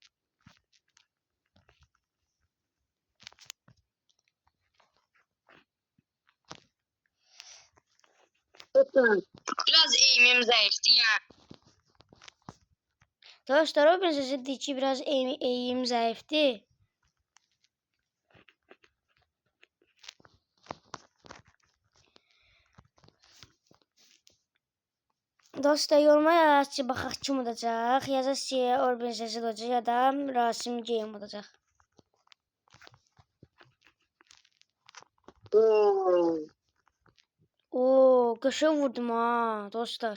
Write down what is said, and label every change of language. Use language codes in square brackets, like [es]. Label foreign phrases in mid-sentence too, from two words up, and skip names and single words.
[tr] Biraz eğimim zayıftı ya. Dostlar Orbin ZZ'de ki biraz eğim zayıftı. [az] Dostlar yoruma yazın ki baxaq kim olacaq. Yazın ki Orbin ZZ olacaq ya da Rasim Game olacaq. Oo, qəşəng vurdum ha dostlar.